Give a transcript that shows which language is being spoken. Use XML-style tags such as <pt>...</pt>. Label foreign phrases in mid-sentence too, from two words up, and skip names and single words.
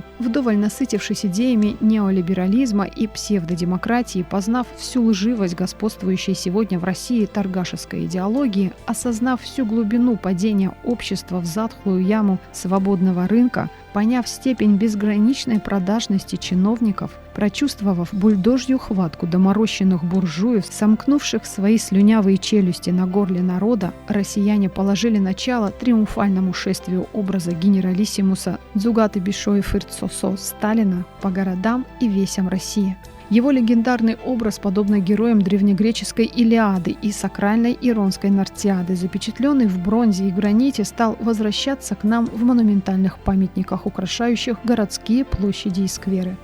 <ru>Вдоволь насытившись идеями неолиберализма и псевдодемократии, познав всю лживость господствующей сегодня в России торгашеской идеологии, осознав всю глубину падения общества в затхлую яму свободного рынка, поняв степень безграничной продажности чиновников, прочувствовав бульдожью хватку доморощенных буржуев, сомкнувших свои слюнявые челюсти на горле народа, россияне положили начало триумфальному шествию образа генералиссимуса Дзугаты Бишои Фырцосо Сталина по городам и весям России. Его легендарный образ, подобно героям древнегреческой Илиады и сакральной Иронской Нартиады, запечатленный в бронзе и граните, стал возвращаться к нам в монументальных памятниках, украшающих городские площади и скверы.</ru>